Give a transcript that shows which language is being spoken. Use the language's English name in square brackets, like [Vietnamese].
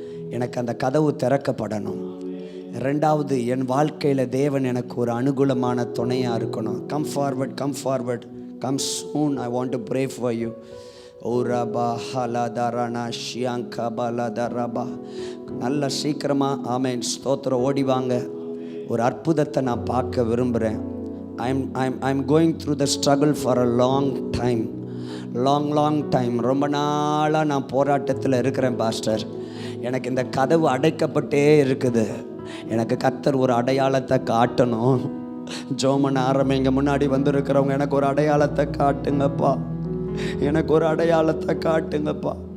[Tamil] எனக்கு அந்த கதவு திறக்கப்படணும். ரெண்டாவது, என் வாழ்க்கையில் தேவன் எனக்கு ஒரு அனுகூலமான துணையாக இருக்கணும். [English] Come forward, come forward, come soon, I want to pray for you. ஓ ரபா ஹலதரனா ஷியாங்கா பலதரபா. [Tamil] நல்ல சீக்கிரமாக ஆமேன் ஸ்தோத்திரம் ஓடிவாங்க. ஒரு அற்புதத்தை நான் பார்க்க விரும்புகிறேன். [English] I'm going through the struggle for a long time. [Tamil] ரொம்ப நாளாக நான் போராட்டத்தில் இருக்கிறேன் பாஸ்டர். எனக்கு இந்த கதவு அடைக்கப்பட்டே இருக்குது. எனக்கு கர்த்தர் ஒரு அடையாளத்தை காட்டணும். ஜோமன் ஆரம்பிங்க. முன்னாடி வந்திருக்கிறவங்க, எனக்கு ஒரு அடையாளத்தை காட்டுங்கப்பா, எனக்கு ஒரு அடையாளத்தை காட்டுங்கப்பா.